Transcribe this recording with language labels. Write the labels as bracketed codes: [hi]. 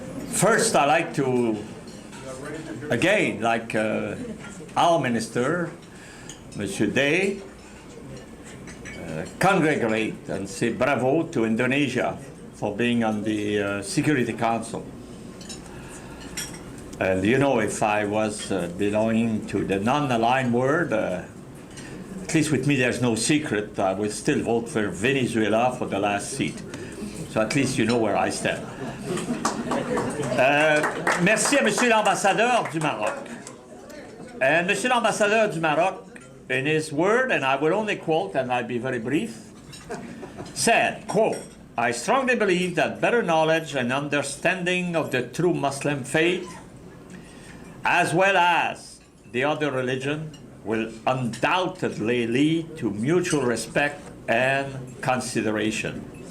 [en] First, I like to, again, like our minister, Monsieur Day, congratulate and say bravo to Indonesia for being on the Security Council. And you know, if I was belonging to the non-aligned world, at least with me there's no secret, I would still vote for Venezuela for the last seat. So at least you know where I stand. [fr] Merci à Monsieur l'Ambassadeur du Maroc. [en] And Monsieur l'Ambassadeur du Maroc, in his word, and I will only quote, and I'll be very brief, said, quote, I strongly believe that better knowledge and understanding of the true Muslim faith, as well as the other religion, will undoubtedly lead to mutual respect and consideration.